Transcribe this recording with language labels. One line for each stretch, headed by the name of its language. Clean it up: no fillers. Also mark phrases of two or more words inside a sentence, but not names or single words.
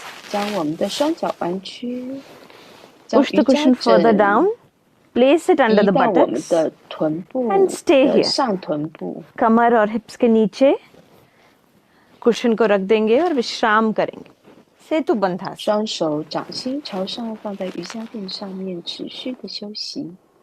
Chinese: 将我们的双脚弯曲，将
English: Push
Chinese: 瑜
English: the
Chinese: 伽
English: cushion further
Chinese: 枕
English: down. Place it under
Chinese: 移
English: the
Chinese: 到我们
English: buttocks.
Chinese: 的臀部
English: And stay
Chinese: 的
English: here.
Chinese: 上臀部，
Hindi: कमर और हिप्स के नीचे कुशन को रख देंगे और विश्राम करेंगे. सेतु बंधासन.
Chinese: 双手掌心朝上放在瑜伽垫上面，持续的休息。